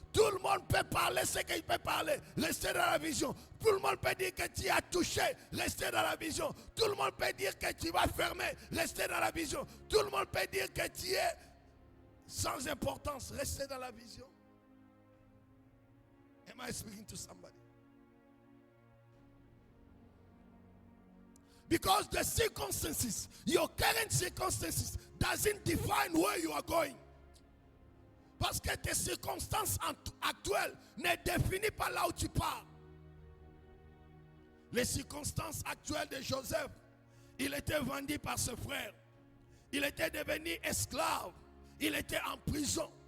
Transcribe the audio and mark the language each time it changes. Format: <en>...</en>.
<fr>Tout le monde peut parler ce qu'il peut parler, restez dans la vision. Tout le monde peut dire que tu as touché, restez dans la vision. Tout le monde peut dire que tu vas fermer, restez dans la vision. Tout le monde peut dire que tu es sans importance, restez dans la vision.</fr> <en>Am I speaking to somebody? Because the circumstances, your current circumstances, doesn't define where you are going.</en> <fr>Parce que tes circonstances actuelles ne définissent pas là où tu pars. Les circonstances actuelles de Joseph, il était vendu par ses frères. Il était devenu esclave. Il était en prison.</fr>